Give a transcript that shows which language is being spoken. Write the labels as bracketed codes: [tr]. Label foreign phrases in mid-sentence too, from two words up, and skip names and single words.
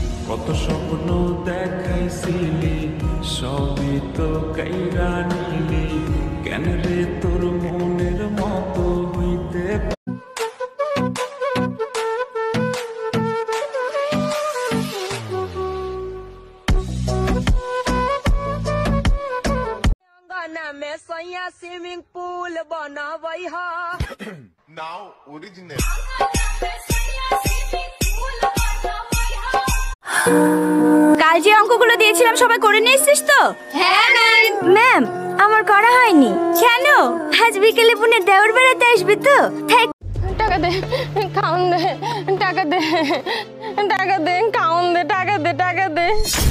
[bn] কত স্বপ্ন দেখাইছিলি সবই তো কাইরা নিলি কেন রে তোর মনের মতো হইতে [bho] में सैया [en] swimming pool [bho] बनावई हा [en] Now original. [bn] কাল যে অঙ্কগুলো দিয়েছিলাম সবাই করে নিয়েছিস তো? হ্যাঁ ম্যাম। ম্যাম আমার করা হয়নি কেন? আজ বিকেলে পুনের দেওর বেড়াতে আসবি তো? টাকা দে খাউন দে টাকা দে টাকা দে খাউন দে টাকা দে টাকা দে।